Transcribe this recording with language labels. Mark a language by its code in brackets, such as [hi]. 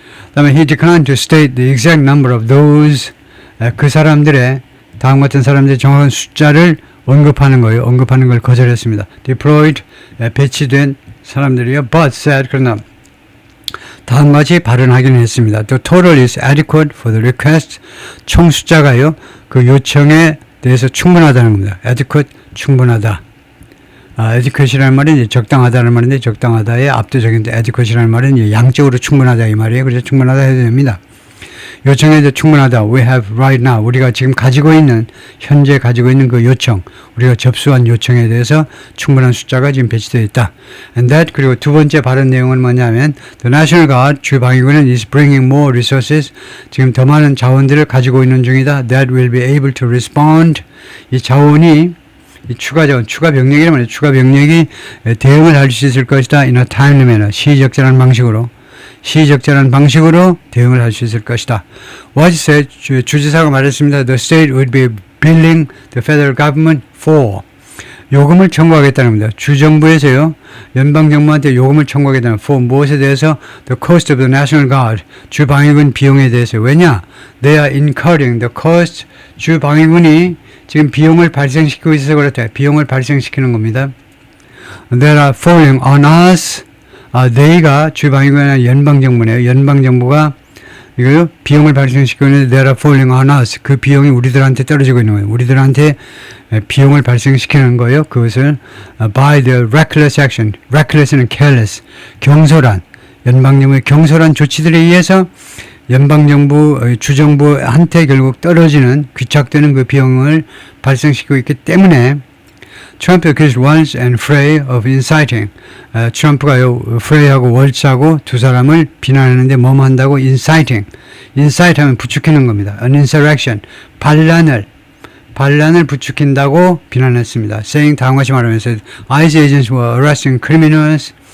[ko] 그다음에 [en] he declined to state the exact number of those, [ko] 그 사람들의, 다음 같은 사람들의 정확한 숫자를 언급하는 거예요. 언급하는 걸 거절했습니다. deployed, 배치된 사람들이요. [en] but said, [ko] 그러나 다음같이 발언하기는 했습니다. [en] the total is adequate for the request. [ko] 총 숫자가요, 그 요청에 대해서 충분하다는 겁니다. adequate, 충분하다. adequate이라는 말은 이제 적당하다는 말인데, 적당하다의 압도적인데, adequate이라는 말은 이제 양적으로 충분하다 이 말이에요. 그래서 충분하다 해도 됩니다. 요청에 대해 충분하다. [en] We have right now. [ko] 우리가 지금 가지고 있는, 현재 가지고 있는 그 요청, 우리가 접수한 요청에 대해서 충분한 숫자가 지금 배치되어 있다. [en] And that, [ko] 그리고 두 번째 발언 내용은 뭐냐면, [en] the National Guard, 주방위군은 is bringing more resources. [ko] 지금 더 많은 자원들을 가지고 있는 중이다. [en] That will be able to respond. [ko] 이 자원이, 이 추가 자원, 추가 병력이란 말이에요. 추가 병력이 대응을 할 수 있을 것이다. [en] in a timely manner. [ko] 시적절한 방식으로. 시적절한 방식으로 대응을 할 수 있을 것이다. [en] What said, [ko] 주지사가 말했습니다. [en] The state would be billing the federal government for. [ko] 요금을 청구하겠다는 겁니다. 주정부에서요, 연방정부한테 요금을 청구하겠다는 for 무엇에 대해서? [en] The cost of the National Guard. [ko] 주방위군 비용에 대해서. 왜냐? [en] They are incurring the cost. [ko] 주방위군이 지금 비용을 발생시키고 있어서 그렇다. 비용을 발생시키는 겁니다. [en] They are falling on us. [ko] they가 주방위군이나 연방정부네요. 연방정부가 이거요, 비용을 발생시키고 있는데 [en] they are falling on us. [ko] 그 비용이 우리들한테 떨어지고 있는 거예요. 우리들한테 비용을 발생시키는 거예요. 그것을 [en] by the reckless action. reckless는 careless. [ko] 경솔한, 연방정부의 경솔한 조치들에 의해서 연방정부, 주정부한테 결국 떨어지는, 귀착되는 그 비용을 발생시키고 있기 때문에 트럼프 [en] accused Walz and Frey of inciting. [ko] 트럼프가요, 프레이하고 월츠하고 두 사람을 비난하는데 뭐뭐 한다고? [en] inciting. [ko] incite 하면 부추기는 겁니다. [en] an insurrection. [ko] 반란을 부추긴다고 비난했습니다. [en] saying [ko] 다음과 같이 말하면서 [en] ICE agents were arresting criminals.